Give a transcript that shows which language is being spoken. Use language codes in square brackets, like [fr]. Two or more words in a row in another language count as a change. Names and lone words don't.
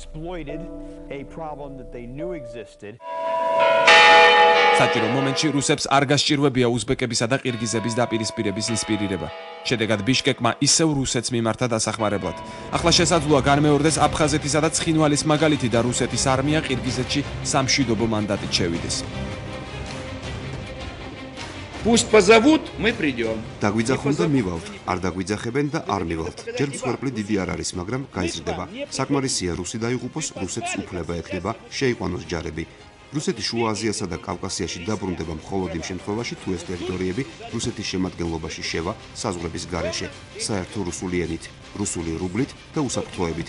[ka] საჭირო მომენტში რუსებს არ გასჭირვებია უზბეკებისა და ყირგიზების დაპირისპირების ინსპირირება. შედეგად ბიშკეკმა ისევ რუსეთს მიმართა დასახმარებლად. ახლა შესაძლოა განმეორდეს აფხაზეთისა და ცხინვალის მაგალითი და რუსეთის არმია ყირგიზეთში სამშვიდობო მანდატით შევიდეს. [ru] Пусть позовут, мы придем. [ka] დაგვიძახონ და მივალთ, არ დაგვიძახებენ და არ მივალთ. ჯერ მსხვერპლი დიდი არ არის, მაგრამ გაიზრდება. საკმარისია რუსი დაიღუპოს, რუსეთს უფლება ექნება შეიყვანოს ჯარები. რუსეთი შუა აზიასა და კავკასიაში დაბრუნდება მხოლოდ იმ შემთხვევაში, თუ ეს ტერიტორიები რუსეთის შემადგენლობაში შევა საზღვრების გარეშე, საერთო რუსული ენით, რუსული რუბლით და უსაფრთხოებით.